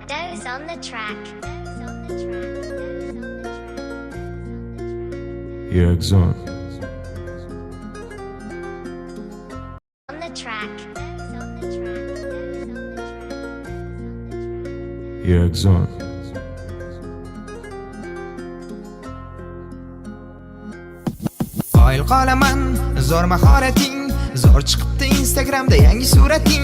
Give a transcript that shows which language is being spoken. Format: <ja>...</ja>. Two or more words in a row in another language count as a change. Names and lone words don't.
<en>Dez on the track. Yegzon. On the track. Yegzon.</en> <uz>Qoyil qolaman, zo'r mahorating, zo'r chiqibdi Instagramda yangi surating.</uz>